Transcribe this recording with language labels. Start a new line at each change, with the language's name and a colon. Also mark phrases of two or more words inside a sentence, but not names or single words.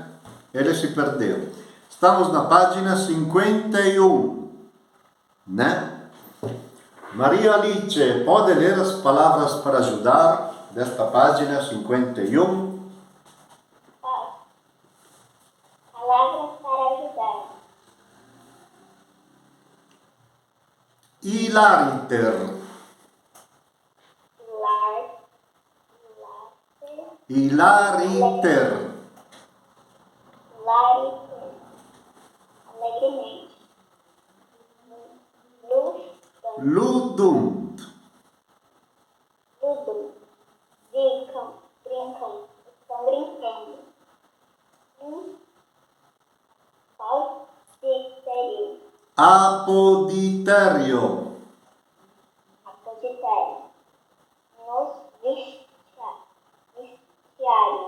Portuguese: Ele se perdeu. Estamos na página 51. Né? Maria Alice, pode ler as palavras para ajudar desta página 51? Palavras para ajudar.
Latin: Hilariter. hilariter, Hilariter. Alegremente. Lustern. ludunt, Ludum.
Portuguese: Brincam. Estão brincando. Falsitério.
Latin: apoditerio,
Portuguese: Apoditério. Nos vestiário.